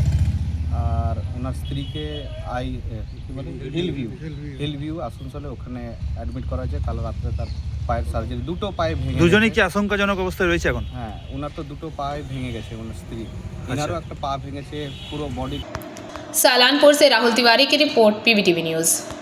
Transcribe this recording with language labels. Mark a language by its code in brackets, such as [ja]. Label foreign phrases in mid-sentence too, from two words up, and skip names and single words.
[bn] আর ওনার স্ত্রীকে হিল ভিউ আসানসোলে ওখানে অ্যাডমিট করা হয়েছে। কাল রাত্রে তার পায়ের সার্জারি, দুটো পায়ে ভেঙে। দুজনেই কি আশঙ্কাজনক অবস্থায় রয়েছে এখন? হ্যাঁ, ওনার তো দুটো পায়ে ভেঙে গেছে, ওনার স্ত্রী এনারও একটা পা ভেঙেছে, পুরো বডি। [hi] सालानपुर से राहुल तिवारी की रिपोर्ट, पीवीटीवी न्यूज़।